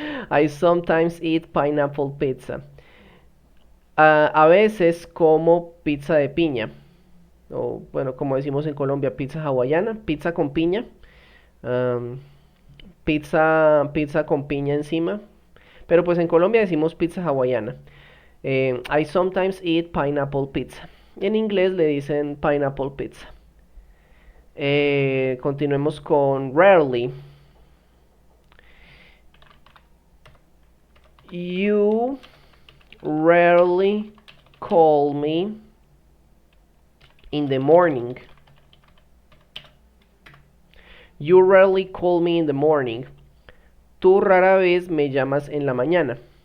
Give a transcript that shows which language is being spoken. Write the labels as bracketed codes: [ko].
[en] I sometimes eat pineapple pizza. [es] A veces como pizza de piña. O bueno, como decimos en Colombia, pizza hawaiana, pizza con piña. Um, pizza con piña encima. Pero pues en Colombia decimos pizza hawaiana. [en] I sometimes eat pineapple pizza. [es] En inglés le dicen [en] pineapple pizza. [es] Continuemos con rarely. [en] You rarely call me in the morning. You rarely call me in the morning. [es] Tú rara vez me llamas en la mañana.